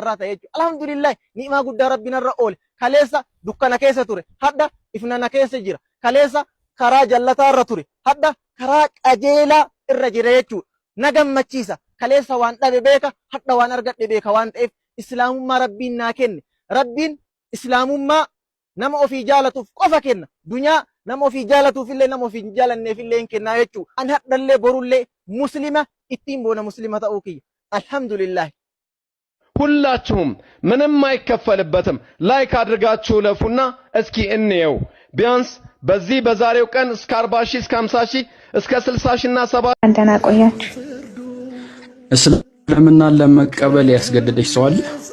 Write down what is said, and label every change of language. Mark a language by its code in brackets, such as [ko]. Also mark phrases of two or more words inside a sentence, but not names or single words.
[om] irraa ta'e jechuudha alhamdulillah ni'imaa guddaa rabbinarra oole kaleessa dukkana keessa ture hadda ifnana keessa jira kaleessa karaa jallataa irra ture hadda karaa qajeelaa irra jira jechuudha na gammachiisa kaleessa waan dhabe beeka hadda waan argadhe beeka waan ta'eef islaamummaa rabbiin naa kenne rabbiin islaamummaa nama ofii jaalatuuf qofa kenna dunyaa nama ofii jaalatuuf illee nama ofii jaalanneef illee hin kennaa jechuudha an haddallee borullee muslima ittiin boona muslima ta'uu kiyya አልহামዱሊላህ [am] ሁላችሁም ምንም አይከፈልበትም ላይክ አድርጋችሁ ለፉና እስኪ እንየው ቢያንስ በዚህ በዛሬው ቀን እስከ 40 ሺህ እስከ 50 ሺህ እስከ 60 ሺህ እና 70 አንተና ቆያችሁ እስልምናን ለመቀበል ያስገደደሽ ሰው አለ